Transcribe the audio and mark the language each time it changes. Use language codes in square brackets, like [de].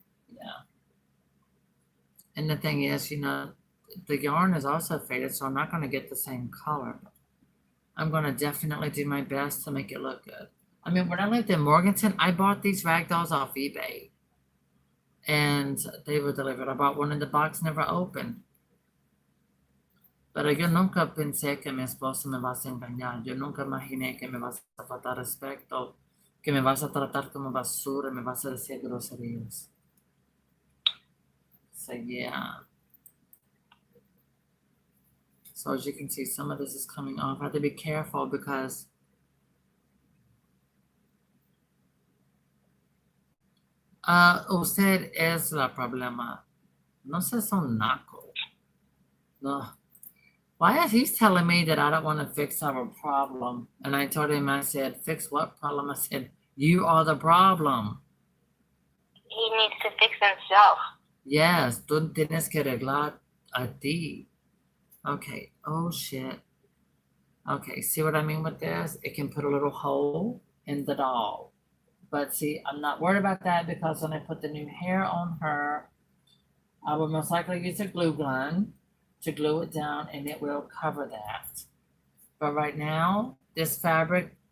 [en] Yeah. And the thing is, the yarn is also faded, so I'm not going to get the same color. I'm going to definitely do my best to make it look good. I mean, when I lived in Morganton, I bought these rag dolls off eBay. And they were delivered. I bought one in the box, never opened. [es] Pero yo nunca pensé que mi esposo me vas a engañar. Yo nunca imaginé que me vas a faltar respeto, que me vas a tratar como basura, me vas a decir groserías. [en] So, yeah. So, as you can see, some of this is coming off. I have to be careful because [es] usted es la problema. No seas un naco. [en] No. Why is he telling me that I don't want to fix our problem? And I told him, I said, fix what problem? I said, you are the problem. He needs to fix himself. [es] Yes, tú tienes que arreglar a ti. [en] Okay, oh shit. Okay, see what I mean with this? It can put a little hole in the doll. But see, I'm not worried about that because when I put the new hair on her, I will most likely use a glue gun to glue it down and it will cover that. But right now, this fabric